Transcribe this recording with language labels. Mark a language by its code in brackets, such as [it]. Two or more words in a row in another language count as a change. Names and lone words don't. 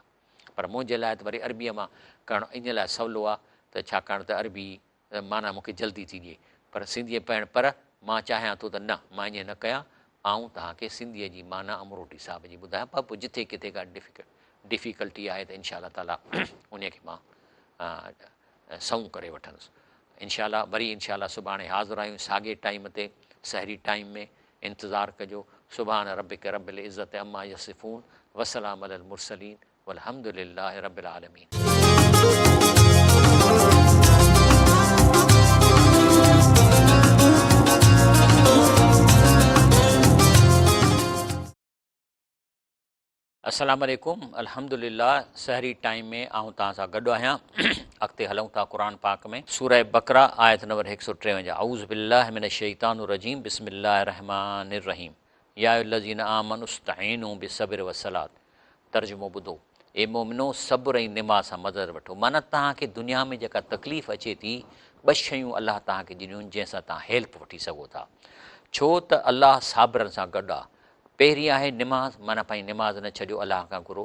[sd] पर मुंहिंजे लाइ त वरी अरबीअ मां करणु इन लाइ सवलो आहे त छाकाणि त अरबी माना मूंखे जल्दी थी ॾिए, पर सिंधीअ पढ़णु, पर मां चाहियां थो त न मां ईअं न कयां, आऊं तव्हांखे सिंधीअ जी माना अमरोटी साहिब जी ॿुधायां, पर पोइ जिथे किथे का डिफ़िकल्टी आहे त [ar] إن شاء تعالى [sd] उन खे मां सऊं करे वठंदुसि। इनशा वरी इनशा सुभाणे हाज़िर आहियूं साॻे टाइम ते, सहरी टाइम में। इंतज़ारु कजो। [ar] سبحان ربك رب العزة عما يصفون وسلام على المرسلين والحمد لله رب العالمين. السلام عليكم. [sd] अल्हम्दुलिल्लाह सहरी टाइम में आऊं तव्हां सां गॾु आहियां। अॻिते हलूं था क़ुरान पाक में, सूरह बकरा आयत नंबर 153। [ar] أعوذ بالله من الشيطان الرجيم بسم الله الرحمن الرحيم. يا أيها الذين آمنوا استعينوا بالصبر والصلاة. [sd] तर्जुमो ॿुधो, ए मोमिनो सब्र ऐं निमाज़ सां मदद वठो। माना तव्हांखे दुनिया में जेका तकलीफ़ अचे थी, ॿ शयूं अलाह तव्हांखे ॾिनियूं आहिनि जंहिंसां तव्हां हेल्प वठी सघो था। छो त अलाह साबिरनि सां गॾु आहे। पहिरीं आहे निमाज़, माना पंहिंजी निमाज़ न छॾियो, अलाह खां घुरो।